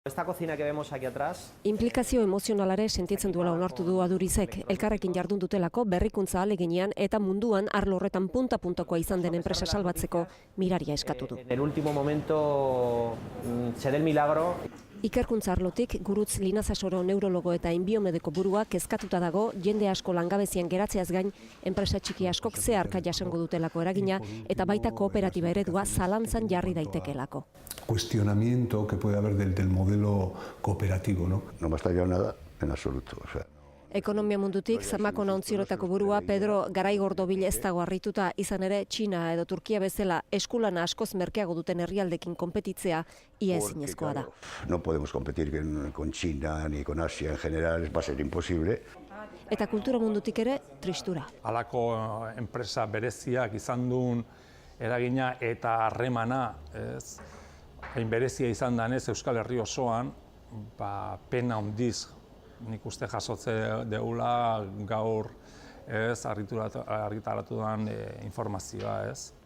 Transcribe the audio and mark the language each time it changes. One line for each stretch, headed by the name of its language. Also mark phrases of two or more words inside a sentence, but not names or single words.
Spanish: Esta cocina que vemos aquí atrás.
Basque: Inplikazio emozionalare sentitzen duela onartu du Adurizek, elkarrekin jardun dutelako berrikuntza ahaleginean eta munduan arlo horretan punta-puntakoa izan den enpresa salbatzeko miraria eskatu du.
Spanish: En el último momento se dé el milagro.
Basque: Ikerkuntza arlotik Gurutz Linazasoro neurologo eta inbiomedeko burua kezkatuta dago jende asko langabezian geratzeaz gain enpresa txiki askok zeharka jasango dutelako eragina eta baita kooperatiba eredua zalantzan jarri daitekelako.
Spanish: Cuestionamiento que puede haber del modelo cooperativo, ¿no? No me ha estallado nada en absoluto, o sea.
Basque: Ekonomia mundutik Zamakona ontzirotako burua Pedro Garaigordobil ez dago harrituta, izan ere Txina edo Turkia bezala eskulana askoz merkeago duten herrialdekin konpetitzea ia ezinezkoa da.
Spanish: No podemos competir con China ni con Asia en general, va a ser imposible.
Basque: Eta kultura mundutik ere tristura. Halako enpresa bereziak izan duen eragina eta harremana, hain berezia izan danez Euskal Herri osoan, pena handiz nik uste jasotze deula gaur argitaratu den informazioa, ez.